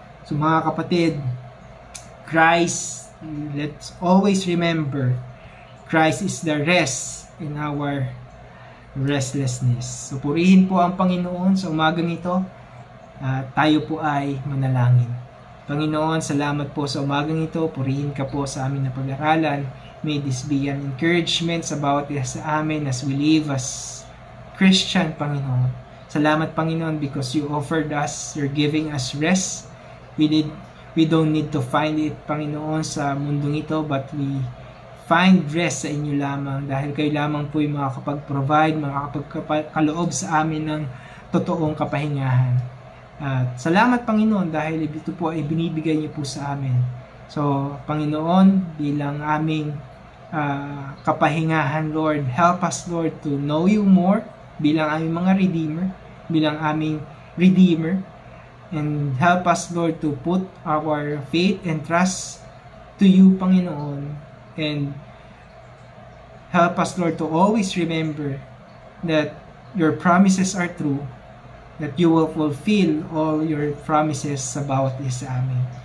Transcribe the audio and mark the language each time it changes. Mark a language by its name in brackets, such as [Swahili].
[English] So [Filipino] mga kapatid, [English] Christ, let's always remember, Christ is the rest in our restlessness. [Filipino] So purihin po ang Panginoon sa umagang ito. Tayo po ay manalangin. Panginoon, salamat po sa umagang ito. Purihin ka po sa amin na pag-aralan. [English] May this be an encouragement [Filipino] sa bawat isa sa amin [English] as we live as Christian, Panginoon. [Filipino] Salamat, [English] Panginoon, because you offered us, you're giving us rest. We don't need to find it, [Filipino] Panginoon, sa mundong ito, [English] but we find rest [Filipino] sa inyo lamang dahil kayo lamang po yung makakapag-provide, makakapagkaloob sa amin ng totoong kapahingahan. At salamat, Panginoon, dahil ito po ay binibigay niyo po sa amin. [English] So, Panginoon, [Filipino] bilang aming kapahingahan, [English] Lord, help us, Lord, to know you more [Filipino] bilang aming mga redeemer, bilang aming redeemer, [English] and help us, Lord, to put our faith and trust to you, Panginoon, and help us, Lord, to always remember that your promises are true, that you will fulfill all your promises about this [Filipino] sa amin.